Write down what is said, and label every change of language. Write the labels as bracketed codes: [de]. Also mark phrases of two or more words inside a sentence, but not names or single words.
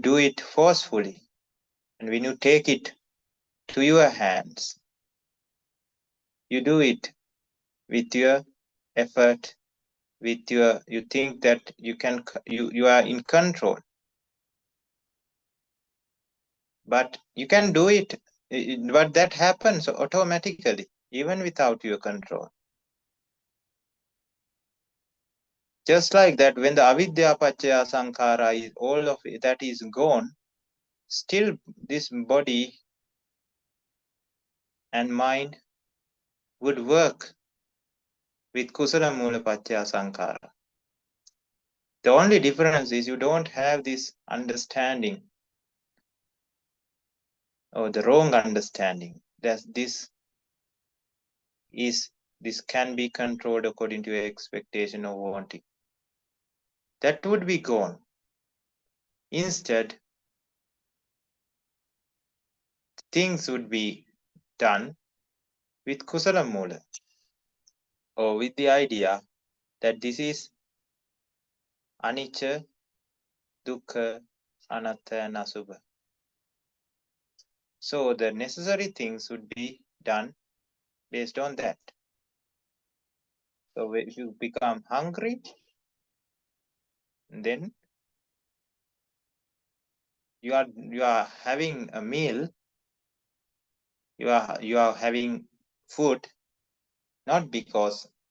[en] do it forcefully, and when you take it to your hands, you do it with your effort, with your, you think that you are in control, but you can do it, but that happens automatically even without your control. Just like that, when the [pi] avidya pachaya sankhara [en] is, all of it, that is gone, still this body and mind would work with [pi] kusala mula pachaya sankhara. [en] The only difference is you don't have this understanding, or the wrong understanding, that this can be controlled according to your expectation or wanting. That would be gone. Instead, things would be done with [pi] kusala mula, [en] or with the idea that this is [pi] anicca, dukkha, anatta, [en] and asubha. So the necessary things would be done based on that. So if you become hungry, then you are having a meal, you are having food, not because